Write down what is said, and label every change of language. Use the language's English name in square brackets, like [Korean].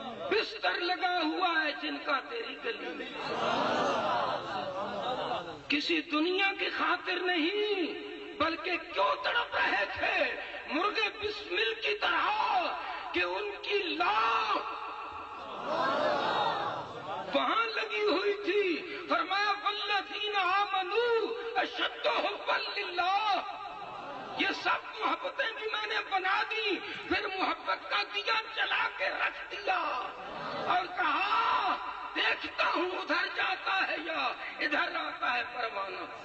[Urdu] بستر لگا ہوا ہے جن کا تیری گلی میں. کسی دنیا کی خاطر نہیں بلکہ کیوں تڑپ رہے تھے مرغے بسمل کی طرح کہ ان کی لاش وہاں لگی ہوئی تھی. [Arabic] فرمایا والذین آمنوا اشد حبا للہ. [Urdu] یہ سب محبتیں بھی میں نے بنا دی، پھر محبت کا دیا جلا کے رکھ دیا اور کہا دیکھتا ہوں ادھر جاتا ہے یا ادھر آتا ہے پروانہ.